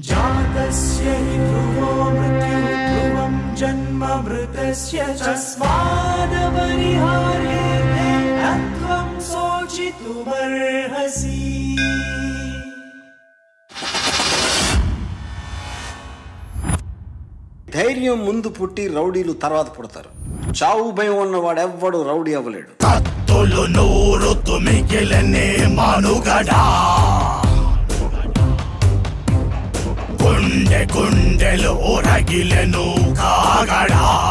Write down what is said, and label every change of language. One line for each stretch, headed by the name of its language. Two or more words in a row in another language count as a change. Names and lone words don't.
Sanskrit: जातस्य हि ध्रुवो मृत्युः ध्रुवं जन्म मृतस्य तस्मादपरिहार्येऽर्थे न त्वं शोचितुमर्हसि।
Telugu: ధైర్యం ముందు పుట్టి రౌడీలు తర్వాత పుడతారు. చావు భయం ఉన్నవాడెవ్వడు రౌడీ అవ్వలేడు. కత్తులు నూరుతు మిగిలనే మనుగడా, గుండె గుండెలు రగిలెను కాగడా.